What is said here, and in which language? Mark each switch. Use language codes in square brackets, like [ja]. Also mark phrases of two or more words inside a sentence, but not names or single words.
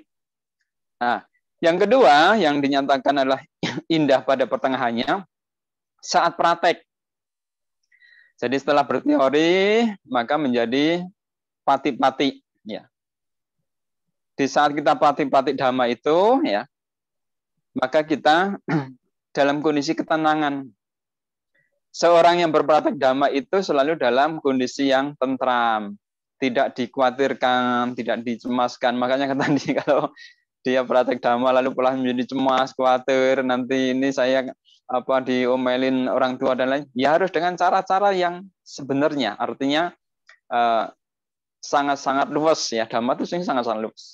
[id] Nah, yang kedua yang dinyatakan adalah indah pada pertengahannya saat praktek. Jadi setelah berteori maka menjadi pati-pati ya. Di saat kita pati-pati dhamma itu ya, maka kita dalam kondisi ketenangan. Seorang yang berpraktek dhamma itu selalu dalam kondisi yang tentram, tidak dikhawatirkan, tidak dicemaskan. Makanya tadi kalau dia praktek dhamma lalu pulang menjadi cemas, khawatir, nanti ini saya diomelin orang tua dan lain, ya harus dengan cara-cara yang sebenarnya, artinya sangat-sangat luas ya, dhamma itu sangat-sangat luas.